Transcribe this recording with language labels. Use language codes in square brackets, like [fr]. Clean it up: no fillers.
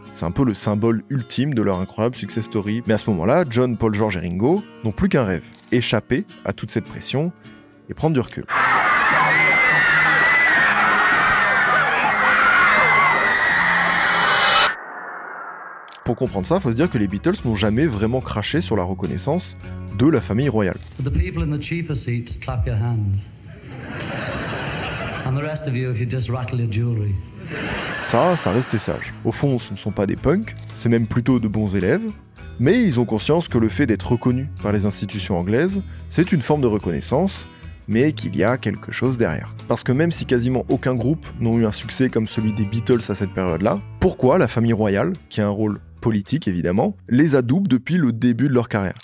[fr] C'est un peu le symbole ultime de leur incroyable success story. Mais à ce moment-là, John, Paul, George et Ringo n'ont plus qu'un rêve, échapper à toute cette pression et prendre du recul. Pour comprendre ça, il faut se dire que les Beatles n'ont jamais vraiment craché sur la reconnaissance de la famille royale. [en] The people in the cheaper seats, clap your hands. And the rest of you, if you just rattle your jewelry. [fr] Ça restait sage. Au fond, ce ne sont pas des punks, c'est même plutôt de bons élèves, mais ils ont conscience que le fait d'être reconnus par les institutions anglaises, c'est une forme de reconnaissance, mais qu'il y a quelque chose derrière. Parce que même si quasiment aucun groupe n'ont eu un succès comme celui des Beatles à cette période-là, pourquoi la famille royale, qui a un rôle politique évidemment, les adoube depuis le début de leur carrière?